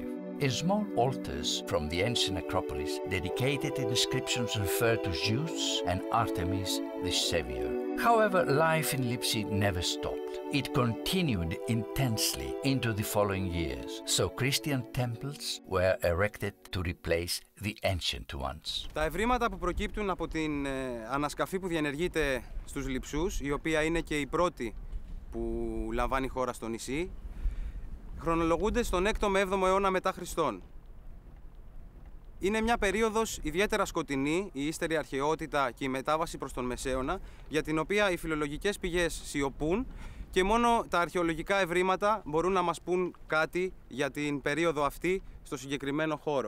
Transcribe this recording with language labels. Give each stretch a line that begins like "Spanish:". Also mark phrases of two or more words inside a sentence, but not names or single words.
English: In small altars from the ancient Acropolis, dedicated inscriptions refer to Zeus and Artemis, the savior. However, life in Lipsi never stopped. It continued intensely into the following years, so Christian temples were erected to replace the ancient ones.
Greek: Τα ευρήματα που προκύπτουν από την ανασκαφή που διενεργείται στους Λειψούς, η οποία είναι και η πρώτη που λαμβάνει η χώρα στο νησί, χρονολογούνται στον 6ο με 7ο αιώνα μετά Χριστόν. Είναι μια περίοδος ιδιαίτερα σκοτεινή, η ύστερη αρχαιότητα και η μετάβαση προς τον Μεσαίωνα, για την οποία οι φιλολογικές πηγές σιωπούν και μόνο τα αρχαιολογικά ευρήματα μπορούν να μας πούν κάτι για την περίοδο αυτή στο συγκεκριμένο χώρο.